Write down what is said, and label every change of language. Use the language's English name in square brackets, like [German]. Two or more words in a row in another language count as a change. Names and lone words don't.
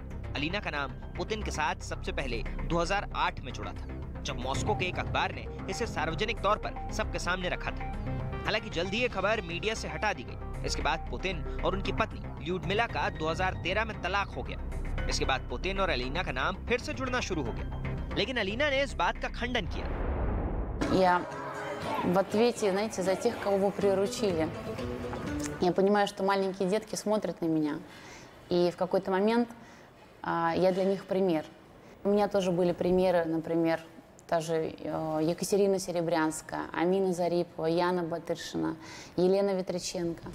[Hindi] अलीना का नाम पुतिन के साथ सबसे पहले 2008 में जुड़ा था, जब मॉस्को के एक अखबार ने इसे सार्वजनिक तौर पर सबके सामने रखा था। हालांकि जल्द ही ये खबर मीडिया से हटा दी गई। इसके बाद पुतिन और उनकी पत्नी ल्यूडमिला का 2013 में तलाक हो गया। इसके बाद पुतिन और अलीना का नाम फिर से जुड़ना शुरू हो गया, लेकिन अलीना ने इस बात का खंडन किया। [Russian] Я в ответе, знаете, за тех, кого вы приручили. Я понимаю, что маленькие детки смотрят на меня, и в какой-то момент я для них пример. У меня тоже были примеры, например, та же Екатерина Серебрянская, Амина Зарипова, Яна Батыршина, Елена Ветриченко.